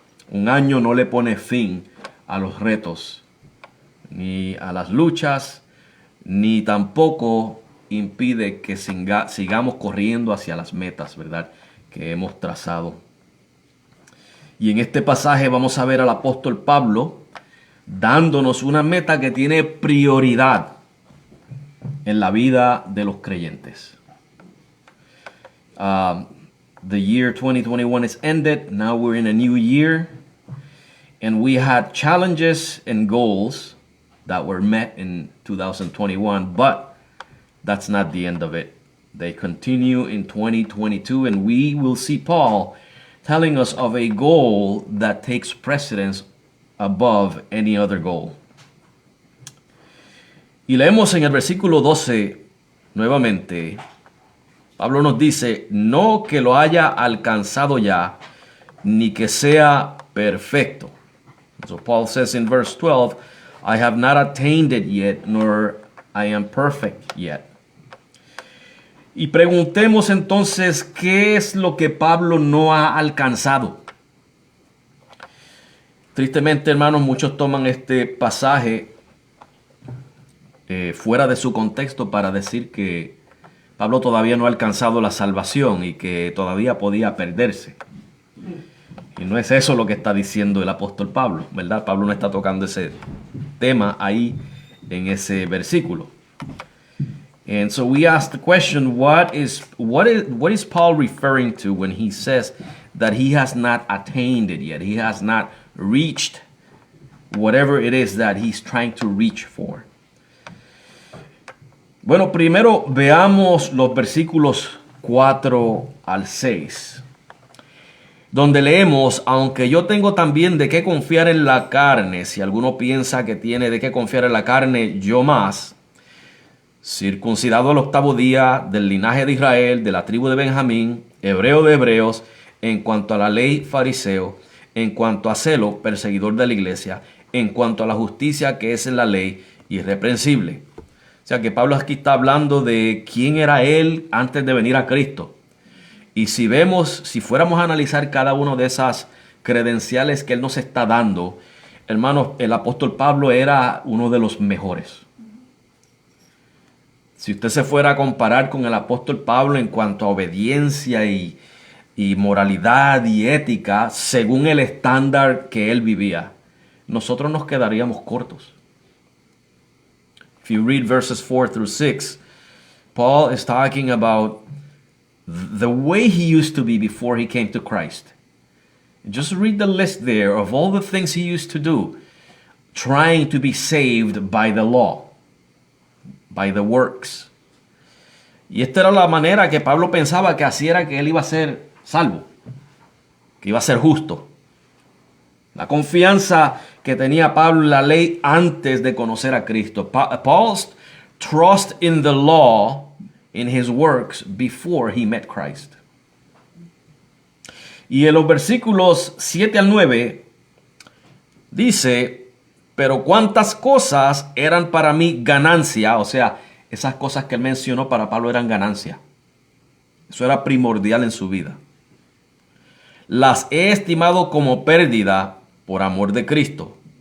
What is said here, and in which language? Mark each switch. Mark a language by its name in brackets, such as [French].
[Spanish] Un año no le pone fin a los retos, ni a las luchas, ni tampoco impide que sigamos corriendo hacia las metas, ¿verdad?, que hemos trazado. Y en este pasaje vamos a ver al apóstol Pablo dándonos una meta que tiene prioridad en la vida de los creyentes. [English] The year 2021 is ended. Now we're in a new year. And we had challenges and goals that were met in 2021, but that's not the end of it. They continue in 2022, and we will see Paul telling us of a goal that takes precedence above any other goal. [Spanish] Y leemos en el versículo 12 nuevamente. Pablo nos dice, no que lo haya alcanzado ya, ni que sea perfecto. [English] So Paul says in verse 12, I have not attained it yet, nor I am perfect yet. [Spanish] Y preguntemos entonces, ¿qué es lo que Pablo no ha alcanzado? Tristemente, hermanos, muchos toman este pasaje fuera de su contexto para decir que Pablo todavía no ha alcanzado la salvación y que todavía podía perderse. Y no es eso lo que está diciendo el apóstol Pablo, ¿verdad? Pablo no está tocando ese tema ahí en ese versículo. [English] And so we ask the question, what is Paul referring to when he says that he has not attained it yet? He has not reached whatever it is that he's trying to reach for. [Spanish] Bueno, primero veamos los versículos 4 al 6, donde leemos, aunque yo tengo también de qué confiar en la carne, si alguno piensa que tiene de qué confiar en la carne, yo más, circuncidado al 8º día, del linaje de Israel, de la tribu de Benjamín, hebreo de hebreos, en cuanto a la ley, fariseo, en cuanto a celo, perseguidor de la iglesia, en cuanto a la justicia que es en la ley, irreprensible. O sea que Pablo aquí está hablando de quién era él antes de venir a Cristo. Y si fuéramos a analizar cada una de esas credenciales que él nos está dando, hermanos, el apóstol Pablo era uno de los mejores. Si usted se fuera a comparar con el apóstol Pablo en cuanto a obediencia y moralidad y ética, según el estándar que él vivía, nosotros nos quedaríamos cortos. [English] If you read verses 4 through 6, Paul is talking about the way he used to be before he came to Christ. Just read the list there of all the things he used to do, trying to be saved by the law, by the works. [Spanish] Y esta era la manera que Pablo pensaba que así era que él iba a ser salvo, que iba a ser justo. La confianza que tenía Pablo en la ley antes de conocer a Cristo. [English] Paul's trust in the law, in his works, before he met Christ. [Spanish] Y en los versículos 7 al 9 dice, pero cuántas cosas eran para mí ganancia, o sea, esas cosas que él mencionó para Pablo eran ganancia. Eso era primordial en su vida. Las he estimado como pérdida por amor de Cristo.